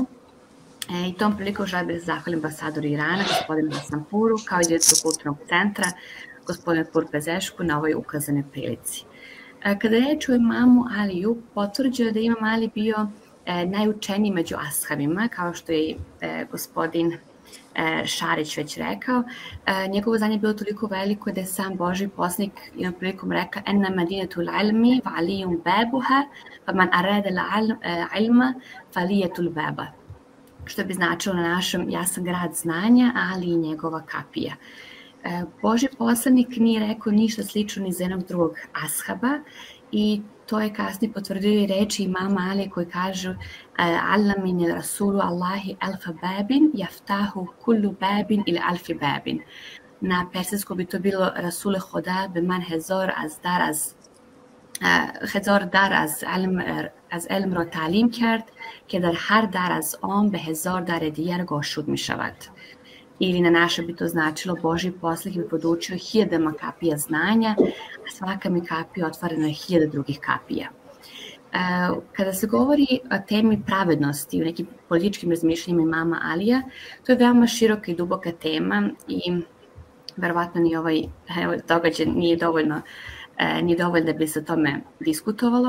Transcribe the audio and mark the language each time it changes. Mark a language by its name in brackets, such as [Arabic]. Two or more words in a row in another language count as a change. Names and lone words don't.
[Serbian] I tom prilikom želim da se zahvalim ambasadoru Irana, gospodinu Hasanpuru, kao i direktoru kulturnog centra, gospodinu Purpezešku, na ovoj ukazanoj prilici. Kada je reč o imamu Aliju, potvrđuje da imam Ali bio najučeniji među ashabima, kao što je gospodin Šarić već rekao. Njegovo znanje je bilo toliko veliko da je sam Božji poslanik jednom prilikom rekao [Arabic] أنا مدينة العلم وعلي بابها فمن أراد العلم فليأت الباب, [Serbian] što bi značilo na našem ja sam grad znanja, ali i njegova kapija. Božji poslanik nije rekao ništa slično ni za jednog drugog ashaba i to je kasnije potvrdio i reči imama Ali koji kažu [Arabic] علمني رسول الله ألف باب يفتح كل باب [Serbian] ili [Arabic] ألف باب. [Serbian] Na persijskom bi to bilo [Persian] رسول خدا به من هزار در از ilm را تعلیم کرد که در هر در از آن به 1000 در دیگر گشود می شود. [Serbian] Ili na naše bi to značilo Božji poslanik bi podučio 1000 kapija znanja, a svaka mi kapija otvorena je 1000 drugih kapija. Kada se govori o temi pravednosti u nekim političkim razmišljanjima imama Alija, to je veoma široka i duboka tema i verovatno ni ovaj događaj nije dovoljno da bi se o tome diskutovalo.